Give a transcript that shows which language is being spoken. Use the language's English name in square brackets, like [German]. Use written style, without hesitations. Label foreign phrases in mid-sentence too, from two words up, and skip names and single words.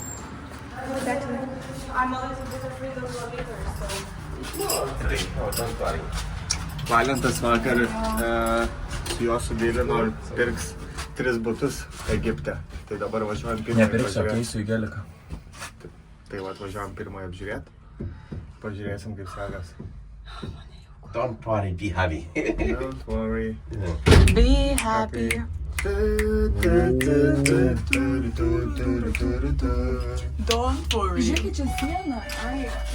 [Lithuanian] Valentas vakar su juo sudėlino ir pirks 3 butus Egipte. Tai dabar važiuojam pirmąjį apžiūrėti. Keisiu į geliką. Tai važiuojam pirmąjį apžiūrėti. Pažiūrėsim, kaip sekas. [English] Don't worry, be happy. Don't worry. Be happy. Don't worry. [Lithuanian] Žiūrėkit, čia siena. Ai.